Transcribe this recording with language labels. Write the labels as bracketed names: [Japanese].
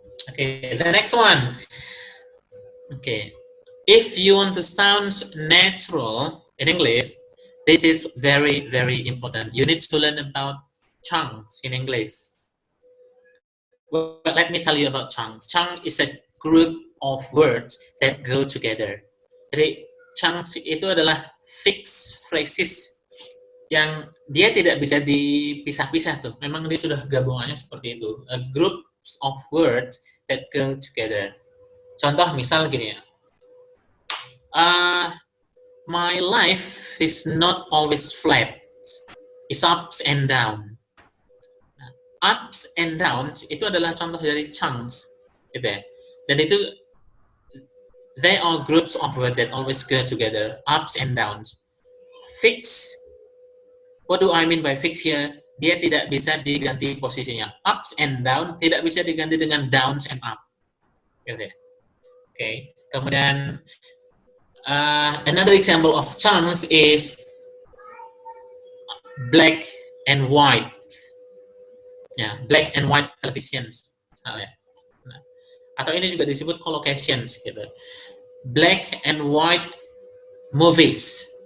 [English] Okay, the next one. Okay, if you want to sound natural in English, this is very, very important. You need to learn about chunks in English. Well, let me tell you about chunks. Chunk is a group of words that go together. [Indonesian] Jadi, chunks itu adalah fixed phrases yang dia tidak bisa dipisah-pisah tuh. Memang dia sudah gabungannya seperti itu. [English] A group of words that go together. [Indonesian] Contoh misal gini ya. [English] My life is not always flat. It's ups and down. [Indonesian] Ups and downs itu adalah contoh dari chunks, gitu ya. Dan itu [English] they are groups of words that always go together. Ups and downs. Fix. What do I mean by fix here? [Indonesian] Dia tidak bisa diganti posisinya. Ups and down tidak bisa diganti dengan downs and up, gitu ya. [English] Okay. [Indonesian] Kemudian [English] another example of chunks is black and white. Ya, black and white televisions [Indonesian] misalnya. Nah, atau ini juga disebut collocations gitu. [English] Black and white movies.